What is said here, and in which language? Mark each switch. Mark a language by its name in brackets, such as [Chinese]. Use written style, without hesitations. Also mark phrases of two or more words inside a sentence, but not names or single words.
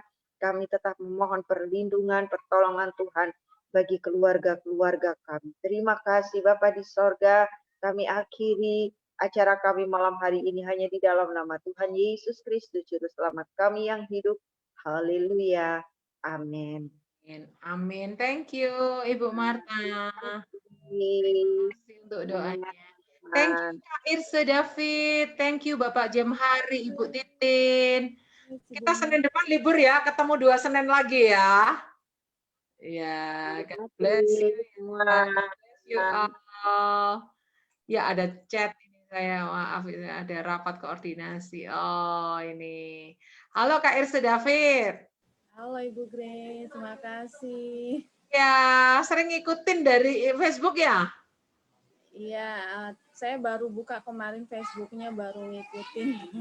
[Indonesian] Kami tetap memohon perlindungan, pertolongan Tuhan bagi keluarga-keluarga kami. Terima kasih Bapa di sorga. Kami akhiri acara kami malam hari ini hanya di dalam nama Tuhan Yesus Kristus, Juru Selamat kami yang hidup. Haleluya. Amin. Amin. [English] Thank you, [Indonesian] Ibu Marta. Terima kasih untuk doanya. [English] Thank you, Kak Irse David. Thank you, [Indonesian] Bapak Jemhari, Ibu Titin. Kita Senin depan libur ya, ketemu 2 Senin lagi ya. Ya, [English] God bless you. God bless you all. [Indonesian] Ya, ada chat ini saya, maaf ada rapat koordinasi. Oh, ini. Halo Kak Irse David. Halo Ibu Grace, terima kasih. Ya, sering ngikutin dari Facebook ya? Iya, saya baru buka kemarin Facebooknya, baru ngikutin.